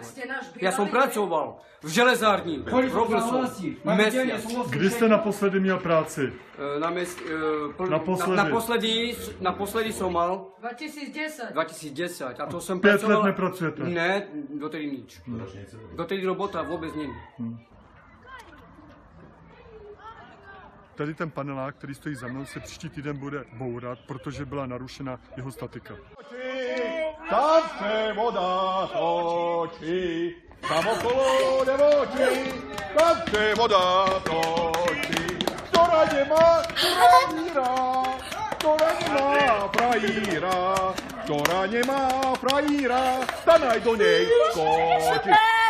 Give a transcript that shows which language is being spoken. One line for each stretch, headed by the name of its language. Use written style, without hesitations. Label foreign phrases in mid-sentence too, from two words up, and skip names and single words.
Slovak: Ja som pracoval v železárni. Robil som mesiac.
Czech: Kdy ste naposledy měl práci?
Slovak: Naposledy som mal 2010. 2010. A to som 5 pracoval...
Czech: let nepracujete?
Slovak: Ne, dotedy nič. Dotedy robota vôbec není.
Czech: Tady ten panelák, který stojí za mnou, se příští týden bude bourat, protože byla narušena jeho statika. Tam se voda točí, tam okolo nevočí, tam se voda točí.
Slovak: Ktorá nemá frajíra, ktorá nemá frajíra, tá naj do nej skočí.